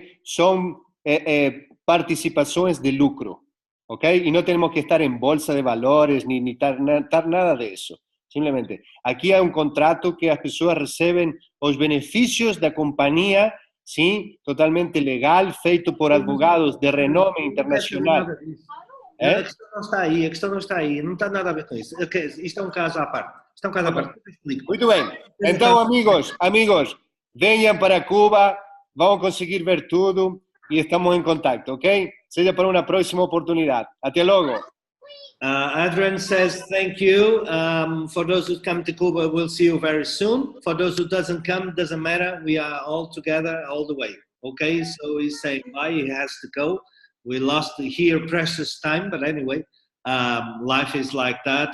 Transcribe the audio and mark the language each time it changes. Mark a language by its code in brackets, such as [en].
[es] Son participaciones de lucro, ¿ok? Y no tenemos que estar en bolsa de valores ni estar nada de eso. Simplemente, aquí hay un contrato que las personas reciben los beneficios de la compañía, ¿sí? [pt] Totalmente legal, feito por advogados de renome internacional. A questão não está aí, a questão não está aí, não está nada a ver com isso. Isto é um caso à parte. Isto é um caso à parte. Muito bem. Então, amigos, venham para Cuba, vamos conseguir ver tudo e estamos em contato, ok? Seja para uma próxima oportunidade. Até logo. [en] Adrian says thank you. For those who come to Cuba, we'll see you very soon. For those who doesn't come, doesn't matter. We are all together all the way. Okay, so he's saying bye. He has to go. We lost here precious time, but anyway, life is like that.